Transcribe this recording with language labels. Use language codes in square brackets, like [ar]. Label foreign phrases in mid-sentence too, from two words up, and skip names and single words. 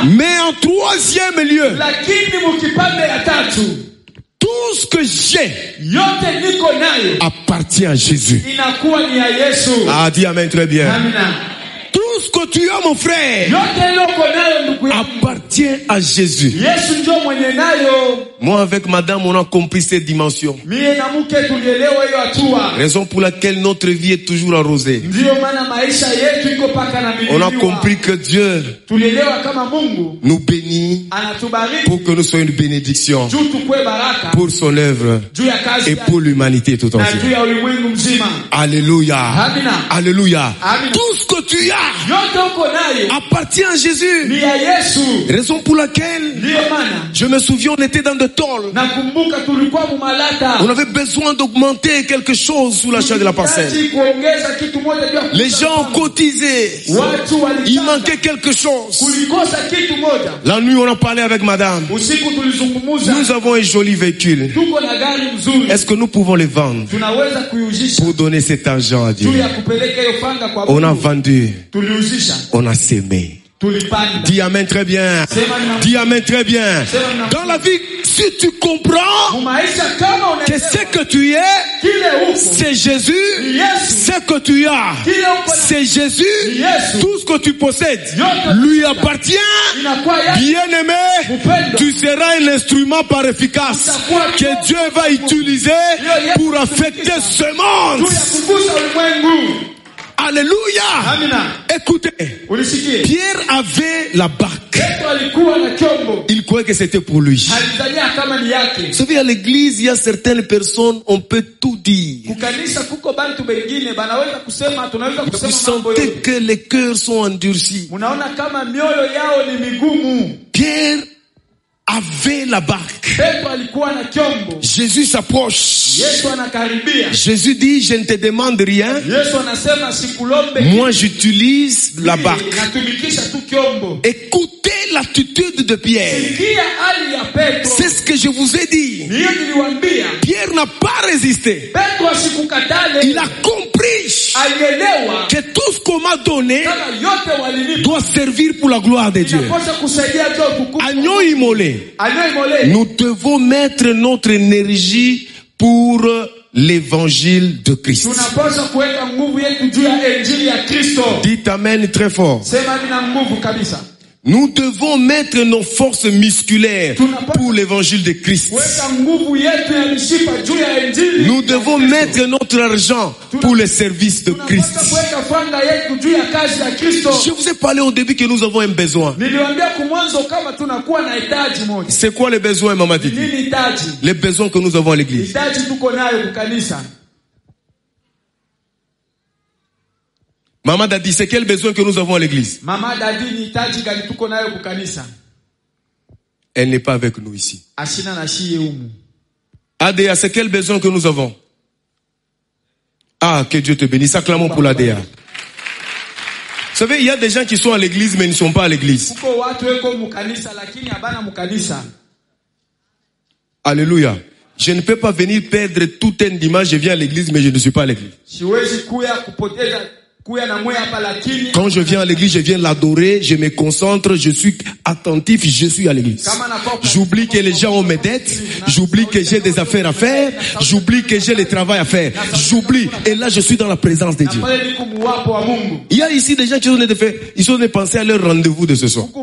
[fr] Mais en troisième lieu, tout ce que j'ai appartient à Jésus. Ah, dis amen très bien. Tout ce que tu as, mon frère, appartient à Jésus. Moi avec madame, on a compris cette dimension. [sw] Mie na mke tulielewa hiyo hatua. [fr] Raison pour laquelle notre vie est toujours arrosée. [sw] Ndio maana maisha yetu iko paka na milima. [fr] On a compris que Dieu [sw] tulielewa kama Mungu [fr] nous bénit [sw] anatubariki [fr] pour que nous soyons une bénédiction [sw] juu tukue baraka [fr] pour son œuvre [sw] juu ya kazi [fr] et pour l'humanité tout [sw] na [fr] entière. [sw] juu ya ulimwengu mzima. [fr] Alléluia. [sw] Amina. [fr] Alléluia. [sw] Amina. [fr] Tout ce que tu as [sw] yote uko nayo [fr] appartient à Jésus. [sw] ni ya Yesu. [fr] Raison pour laquelle [sw] Ndio maana [fr] je me souviens, on était dans de tôles. [sw] nakumbuka tulikuwa mumalata. [fr] On avait besoin d'augmenter quelque chose sous l'achat de la parcelle. [sw] kuongeza kitu moja juu ya [fr] Les gens ont cotisé. [sw] watu [fr] Il [sw] walichanga. [fr] manquait quelque chose. [sw] kulikosa kitu moja. [fr] La nuit, on a parlé avec madame. [sw] Usiku tulizungumuza. [fr] Nous avons un joli véhicule. [sw] Tuko na gari mzuri. [fr] Est-ce que nous pouvons les vendre [sw] Tunaweza kuiuzisha [fr] pour donner cet argent à Dieu? [sw] juu ya kupeleka hiyo fanga kwa [fr] On a [sw] Mungu. [fr] vendu. [sw] Tuliuzisha. [fr] On a sémé. [sw] Tulipanda. [fr] Dis amen très bien. Dis amen très bien. Dans la vie, si tu comprends [sw] Mumaisha kama [fr] que [sw] unaelewa [fr] ce que tu es, [sw] kile uko [fr] c'est Jésus. [sw] Yesu. [fr] Ce que tu as, [sw] Kile uko na [fr] c'est Jésus. [sw] Yesu. [fr] Tout ce que tu possèdes [sw] Yote [fr] lui appartient. [sw] inakuwa yake. [fr] Bien-aimé, [sw] Upendo. [fr] tu seras un instrument par efficace que Dieu va utiliser pour affecter ce [sw] Juu [fr] monde. [sw] ya kugusa ulimwengu. [fr] Alléluia. [sw] Amina. [fr] Écoutez, [sw] Ulisikie. [fr] Pierre avait la barque. [sw] Petro alikuwa na chombo. [fr] Il croyait que c'était pour lui. [sw] Alizania kama ni yake. [fr] Vous savez, à l'église, il y a certaines personnes, on peut tout dire. [sw] Kukanisa kuko bantu bengine banaweza kusema, tunaweza [fr] Vous [sw] kusema mambo [fr] sentez [sw] yote. [fr] que les cœurs sont endurcis. [sw] Munaona kama mioyo yao ni migumu. [fr] Pierre avait la barque. [sw] Petro alikuwa na chombo. [fr] Jésus s'approche. [sw] Yesu anakaribia. [fr] Jésus dit, je ne te demande rien. [sw] Yesu anasema sikulombe. [fr] Moi, j'utilise la barque. [sw] Natumikisha tu chombo. [fr] Écoutez l'attitude de Pierre. [sw] Sikia hali ya Petro. [fr] C'est ce que je vous ai dit. [sw] Niyo niliwaambia. [fr] Pierre n'a pas résisté. [sw] Petro asikukatale. [fr] Il a compris [sw] Alielewa [fr] que tout ce qu'on m'a donné [sw] kama yote walinipa [fr] doit servir pour la gloire de Dieu. [sw] inapaswa kusaidia juu ya utukufu. [fr] Agneau immolé. Agneau immolé. Nous devons mettre notre énergie pour l'évangile de Christ. [sw] Tunapaswa kuweka nguvu yetu juu ya injili ya Kristo. [fr] Dites amen très fort. [sw] Sema nina nguvu kabisa. [fr] Nous devons mettre nos forces musculaires pour l'évangile de Christ. [sw] Kuweka nguvu yetu ya mishipa juu ya injili. [fr] Nous devons mettre notre argent pour le service de Christ. [sw] Tunapaswa kuweka fanga yetu juu ya kazi ya Kristo. [fr] Je vous ai parlé au début que nous avons un besoin. [sw] Niliwaambia kumwanzo kama tunakuwa na hitaji moja. [fr] C'est quoi le besoin, Maman Titi? [sw] Nini hitaji? [fr] Les besoins que nous avons à l'église. [sw] Hitaji tuko nayo kwa kanisa. [fr] Maman Dadi, c'est quel besoin que nous avons à l'église? [sw] Mama Dadi ni hitaji gani tuko nayo kwa kanisa? [fr] Elle n'est pas avec nous ici. [sw] Ashina na shie humu. [fr] ADA, c'est quel besoin que nous avons? Ah, que Dieu te bénisse. Acclamons pour l'ADA. Vous savez, il y a des gens qui sont à l'église mais ils ne sont pas à l'église. [sw] Kuko watu weko mu kanisa lakini habana mu kanisa. [fr] Alléluia. Je ne peux pas venir perdre tout un dimanche, je viens à l'église mais je ne suis pas à l'église. [sw] Siwezi kuya kupoteza kuya na moyo hapa lakini [fr] quand je viens à l'église, je viens l'adorer, je me concentre, je suis attentif, je suis à l'église. J'oublie que les gens ont mes dettes, j'oublie que j'ai des affaires à faire, j'oublie que j'ai le travail à faire, j'oublie, et là je suis dans la présence de Dieu. Il y a ici des gens qui ont pensé à leur rendez-vous de ce soir.